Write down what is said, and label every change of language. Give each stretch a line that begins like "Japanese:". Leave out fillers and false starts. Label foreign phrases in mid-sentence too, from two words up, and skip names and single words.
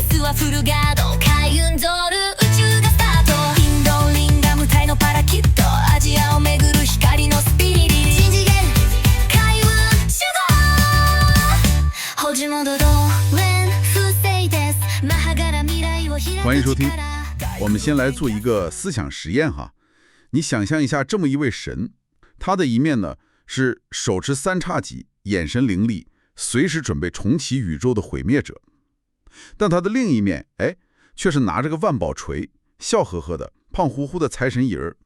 Chinese: はフルガード開運ゾール宇宙がスタートインドリンガム隊のパラキットアジアを巡る光のスピリリ新次元開運集合ホジモドドレンフセイデスマハガラ未来を開く欢迎收听。我们先来做一个思想实验哈。你想象一下，这么一位神，他的一面呢是手持三叉戟，眼神凌厉，随时准备重启宇宙的毁灭者。但他的另一面，却是拿着个万宝锤，笑呵呵的，胖乎乎的财神爷儿。